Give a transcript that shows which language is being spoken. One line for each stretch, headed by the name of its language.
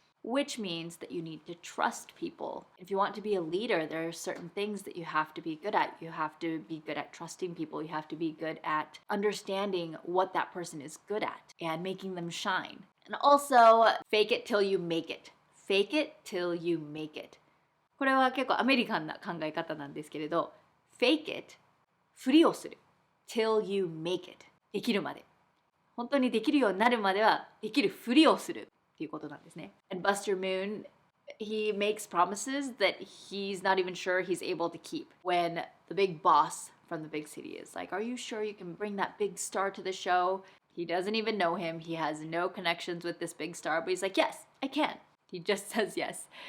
English: which means that you need to trust people. If you want to be a leader, there are certain things that you have to be good at. You have to be good at trusting people. You have to be good at understanding what that person is good at and making them shine. And also, fake it till you make it. Fake it till you make it.
Japanese: これは結構アメリカンな考え方なんですけれど、
English: fake it
Japanese: ふりをする
English: till you make it
Japanese: できるまで本当にできるようになるまではできるふりをするっていうことなんですね。
English: And Buster Moon, he makes promises that he's not even sure he's able to keep when the big boss from the big city is like, are you sure you can bring that big star to the show? He doesn't even know him. He has no connections with this big star, but he's like, yes, I can. He just says yes.